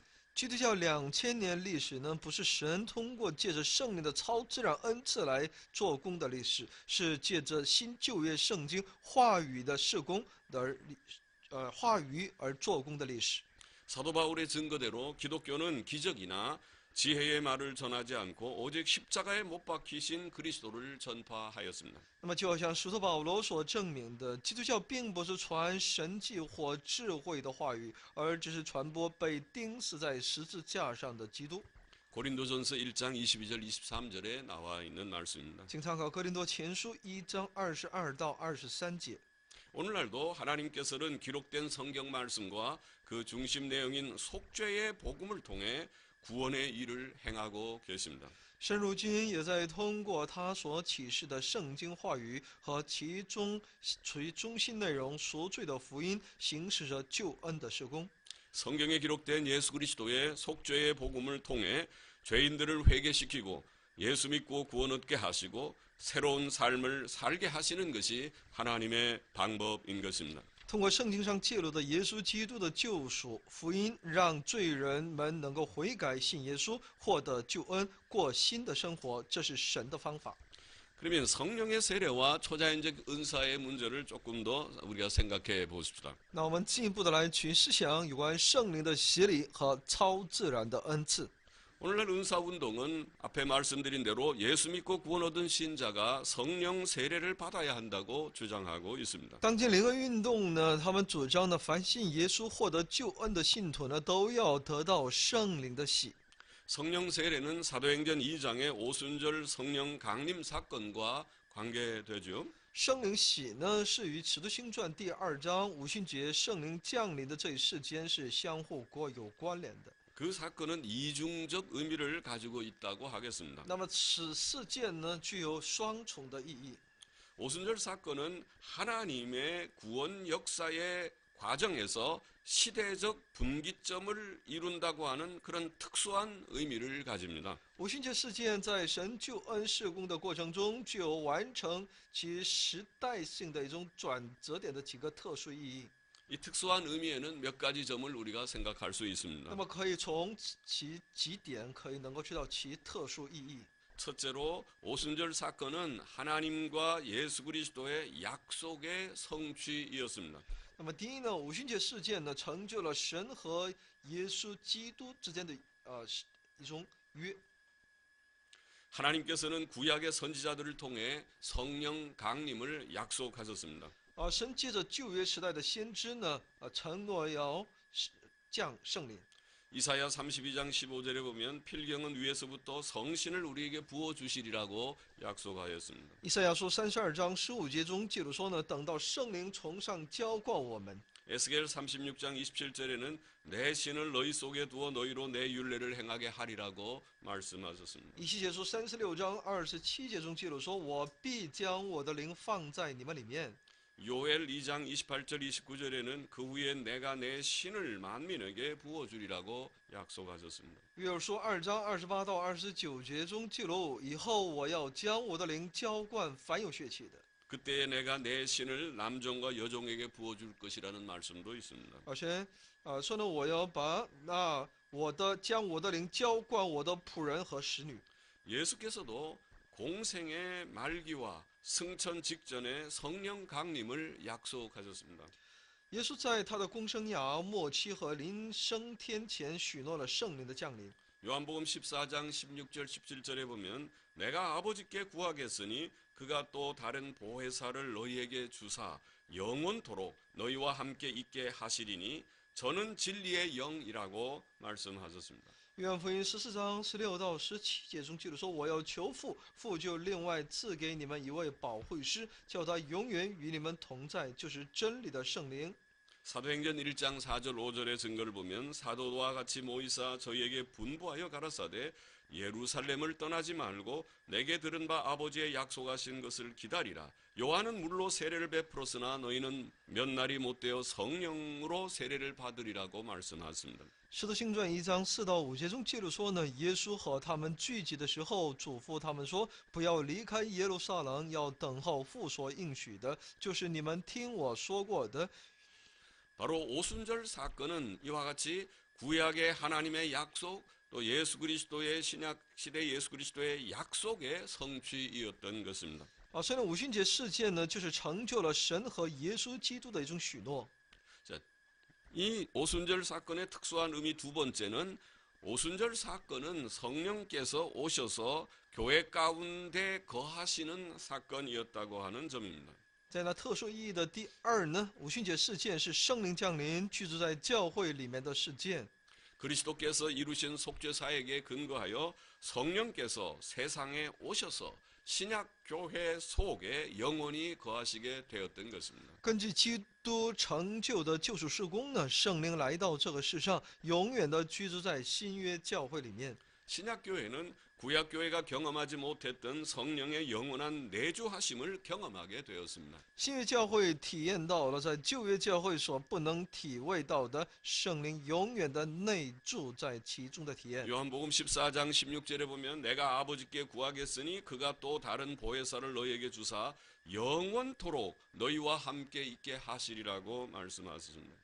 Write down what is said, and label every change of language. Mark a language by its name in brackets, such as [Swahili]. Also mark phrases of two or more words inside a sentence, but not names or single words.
[Chinese] 基督教2000年历史呢，不是神通过借着圣灵的超自然恩赐来做工的历史，是借着新旧约圣经话语的事工话语而做工的历史。 [Korean] 사도 바울의 증거대로 기독교는 기적이나 지혜의 말을 전하지 않고 오직 십자가에 못 박히신 그리스도를 전파하였습니다. [Chinese] 那么，就好像使徒保罗所证明的，基督教并不是传神迹或智慧的话语，而只是传播被钉死在十字架上的基督。 [Korean] 고린도전서 1장 22절 23절에 나와 있는 말씀입니다. [Chinese] 请参考哥林多前书1章22到23节。 [Korean] 오늘날도 하나님께서는 기록된 성경 말씀과 그 중심 내용인 속죄의 복음을 통해 구원의 일을 행하고 계십니다. [Chinese] 神如今也在通过他所启示的圣经话语和其中心内容赎罪的福音，行使着救恩的事工。 [Korean] 성경에 기록된 예수 그리스도의 속죄의 복음을 통해 죄인들을 회개시키고 예수 믿고 구원 얻게 하시고 새로운 삶을 살게 하시는 것이 하나님의 방법인 것입니다. [Chinese] 通过圣经上记录的耶稣基督的救赎福音，让罪人们能够悔改信耶稣，获得救恩，过新的生活，这是神的方法。 [Korean] 그러면 성령의 세례와 초자연적 은사의 문제를 조금 더 우리가 생각해 보십시다. [Chinese] 那我们进一步的来去思想有关圣灵的洗礼和超自然的恩赐。 [Korean] 오늘날 은사운동은 앞에 말씀드린 대로 예수 믿고 구원 얻은 신자가 성령 세례를 받아야 한다고 주장하고 있습니다. [Chinese] 当今灵恩运动呢，他们主张呢，凡信耶稣获得救恩的信徒呢，都要得到圣灵的洗。 [Korean] 성령 세례는 사도행전 2장의 오순절 성령 강림 사건과 관계되죠. [Chinese] 圣灵洗呢，是与《使徒行传》第2章五旬节圣灵降临的这一事件是相互有关联的。 [Korean] 그 사건은 이중적 의미를 가지고 있다고 하겠습니다. [Chinese] 那么此事件呢，具有双重的意义。 [Korean] 오순절 사건은 하나님의 구원 역사의 과정에서 시대적 분기점을 이룬다고 하는 그런 특수한 의미를 가집니다. [Chinese] 五旬节事件在神救恩事工的过程中，具有完成其时代性的一种转折点的几个特殊意义。 [Korean] 이 특수한 의미에는 몇 가지 점을 우리가 생각할 수 있습니다. [Chinese] 那么可以从其几点可以能够知道其特殊意义。 [Korean] 첫째로 오순절 사건은 하나님과 예수 그리스도의 약속의 성취이었습니다. [Chinese] 那么第一呢，五旬节事件呢，成就了神和耶稣基督之间的一种约。 [Korean] 하나님께서는 구약의 선지자들을 통해 성령 강림을 약속하셨습니다. [Chinese] 神借着旧约时代的先知呢，承诺要降圣灵。 [Korean] 이사야 32장 15절에 보면 필경은 위에서부터 성신을 우리에게 부어 주시리라고 약속하였습니다. [Chinese] 以赛亚书32章15节中记录说呢，等到圣灵从上浇灌我们。 [Korean] 에스겔 36장 27절에는 내 신을 너희 속에 두어 너희로 내 율례를 행하게 하리라고 말씀하셨습니다. [Chinese] 以西结书36章27节中记录说，我必将我的灵放在你们里面。 [Korean] 요엘 2장 28절 29절에는 그 후에 내가 내 신을 만민에게 부어주리라고 약속하셨습니다. [Chinese] 约珥书2章28到29节中记录，以后我要将我的灵浇灌凡有血气的。 [Korean] 그때에 내가 내 신을 남종과 여종에게 부어줄 것이라는 말씀도 있습니다. [Chinese] 而且说呢，我要把将我的灵浇灌我的仆人和使女。 [Korean] 예수께서도 공생의 말기와 승천 직전에 성령 강림을 약속하셨습니다. [Chinese] 耶稣在他的公生涯末期和临升天前许诺了圣灵的降临。 [Korean] 요한복음 14장 16절 17절에 보면 내가 아버지께 구하겠으니 그가 또 다른 보혜사를 너희에게 주사 영원토록 너희와 함께 있게 하시리니 저는 진리의 영이라고 말씀하셨습니다. [Chinese] 约翰福音14章16到17节中记录说：“我要求父，父就另外赐给你们一位保惠师，叫他永远与你们同在，就是真理的圣灵。” [Korean] 사도행전 1장 4절 5절의 증거를 보면 사도와 같이 모이사 저희에게 분부하여 가라사대 예루살렘을 떠나지 말고 내게 들은 바 아버지의 약속하신 것을 기다리라. 요한은 물로 세례를 베풀었으나 너희는 몇 날이 못되어 성령으로 세례를 받으리라고 말씀하셨습니다. [Chinese] 使徒行传1章4到5节中记录说呢，耶稣和他们聚集的时候，嘱咐他们说：“不要离开耶路撒冷，要等候父所应许的，就是你们听我说过的。” [Korean] 바로 오순절 사건은 이와 같이 구약의 하나님의 약속 또 예수 그리스도의 신약 시대 예수 그리스도의 약속의 성취이었던 것입니다. [Chinese] 所以呢，五旬节事件呢，就是成就了神和耶稣基督的一种许诺。 [Korean] 자, 이 오순절 사건의 특수한 의미 두 번째는 오순절 사건은 성령께서 오셔서 교회 가운데 거하시는 사건이었다고 하는 점입니다. [Chinese] 在那特殊意义的第二呢，五旬节事件是圣灵降临居住在教会里面的事件。 [Korean] 그리스도께서 이루신 속죄 사역에 근거하여 성령께서 세상에 오셔서 신약 교회 속에 영원히 거하시게 되었던 것입니다. [Chinese] 根据基督成就的救赎事工呢，圣灵来到这个世上，永远的居住在新约教会里面。 [Korean] 신약 교회는 구약 교회가 경험하지 못했던 성령의 영원한 내주하심을 경험하게 되었습니다. [Chinese] 新约教会体验到了在旧约教会所不能体味到的圣灵永远的内住在其中的体验。 [Korean] 요한복음 14장 16절에 보면 내가 아버지께 구하겠으니 그가 또 다른 보혜사를 너희에게 주사 영원토록 너희와 함께 있게 하시리라고 말씀하셨습니다.